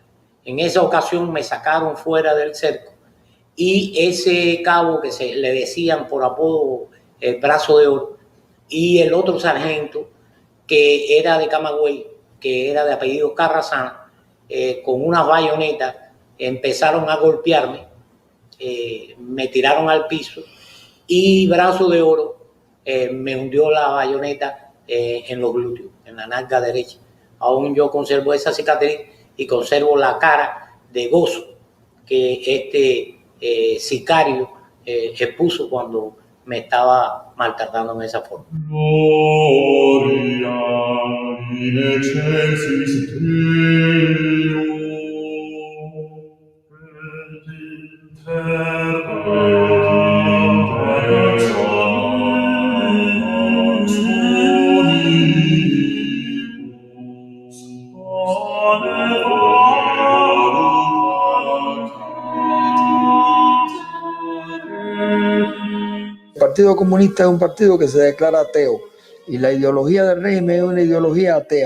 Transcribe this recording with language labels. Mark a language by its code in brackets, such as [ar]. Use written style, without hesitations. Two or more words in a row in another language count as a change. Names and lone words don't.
[es] En esa ocasión me sacaron fuera del cerco y ese cabo que le decían por apodo el brazo de oro, y el otro sargento que era de Camagüey, que era de apellido Carrazana, con unas bayonetas empezaron a golpearme, me tiraron al piso y Brazo de Oro me hundió la bayoneta en los glúteos, en la nalga derecha. Aún yo conservo esa cicatriz y conservo la cara de gozo que este sicario expuso cuando me estaba maltratando en esa forma. [la] Gloria in excelsis Deo, et in terra et in [es] El Partido Comunista es un partido que se declara ateo y la ideología del régimen es una ideología atea.